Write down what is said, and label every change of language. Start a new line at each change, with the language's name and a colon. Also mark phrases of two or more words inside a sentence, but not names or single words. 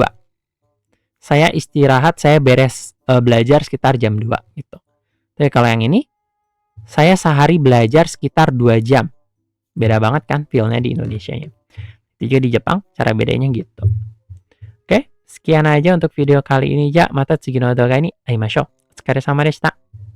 Indonesian: Saya istirahat, saya beres belajar sekitar jam 2 gitu. Tapi kalau yang ini, saya sehari belajar sekitar 2 jam. Beda banget kan feel-nya di Indonesia-nya. Juga di Jepang, cara bedanya gitu. Oke, sekian aja untuk video kali ini.
Japanese: じゃ、また次の動画に会いましょう. お疲れ様でした.